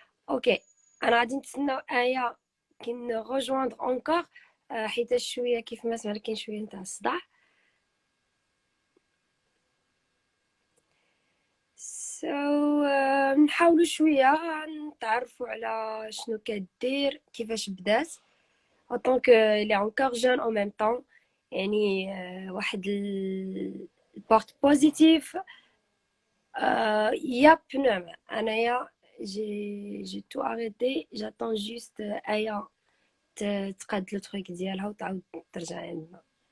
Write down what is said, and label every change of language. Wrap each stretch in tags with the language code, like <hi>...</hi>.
<ar>اوكي انا غادي نتسناو ايا كي نروجواندر اونكور، حيت شويه كيف ما سمعنا كاين شويه نتاع الصداع. سو نحاولوا شويه نتعرفوا على شنو كدير، كيفاش بدات</ar> <fr>en tant que elle est encore jeune en même temps.</fr> <ar>يعني واحد البورت بوزيتيف. يا نعم انايا</ar> <fr>j'ai tout arrêté, j'attends juste</fr> <ar>ايا تقاد لو تروك ديالها وتعاود ترجع عندنا.</ar>